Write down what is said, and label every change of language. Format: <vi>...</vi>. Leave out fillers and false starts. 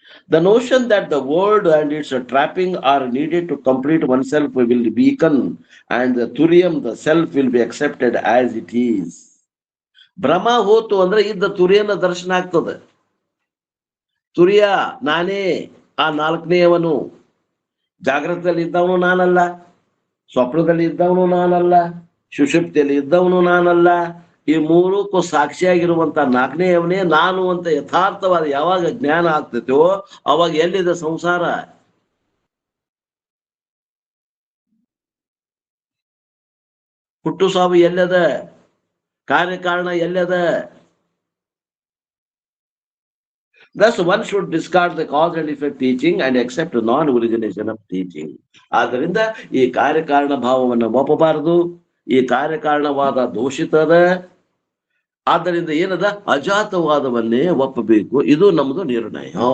<en>The notion that the world and its trapping are needed to complete oneself will weaken, and the turium, the self, will be accepted as it is.</en> <kn>ಭ್ರಮ ಹೋತು ಅಂದ್ರೆ ಇದ್ದ ತುರಿಯನ ದರ್ಶನ ಆಗ್ತದೆ. ತುರಿಯ ನಾನೇ, ಆ ನಾಲ್ಕನೆಯವನು. ಜಾಗೃತದಲ್ಲಿ ಇದ್ದವನು ನಾನಲ್ಲ, ಸ್ವಪ್ನದಲ್ಲಿ ಇದ್ದವನು ನಾನಲ್ಲ, ಸುಷುಪ್ತಿಯಲ್ಲಿ ಇದ್ದವನು ನಾನಲ್ಲ. ಈ ಮೂರಕ್ಕೂ ಸಾಕ್ಷಿಯಾಗಿರುವಂತ ನಾಲ್ಕನೆಯವನೇ ನಾನು ಅಂತ ಯಥಾರ್ಥವಾದ ಯಾವಾಗ ಜ್ಞಾನ ಆಗ್ತೈತೋ ಅವಾಗ ಎಲ್ಲಿದೆ ಸಂಸಾರ? ಹುಟ್ಟು ಸಾವು ಎಲ್ಲದ? ಕಾರ್ಯಕಾರಣ ಎಲ್ಲದ?</kn> <en>Thus, one should discard the cause and effect teaching and accept non-origination of teaching.</en> <kn>ಆದ್ದರಿಂದ ಈ ಕಾರ್ಯಕಾರಣ ಭಾವವನ್ನು ಒಪ್ಪಬಾರದು. ಈ ಕಾರ್ಯಕಾರಣವಾದ ದೋಷಿತದ. ಆದ್ದರಿಂದ ಏನದ ಅಜಾತವಾದವನ್ನೇ ಒಪ್ಪಬೇಕು. ಇದು ನಮ್ದು ನಿರ್ಣಯ.</kn>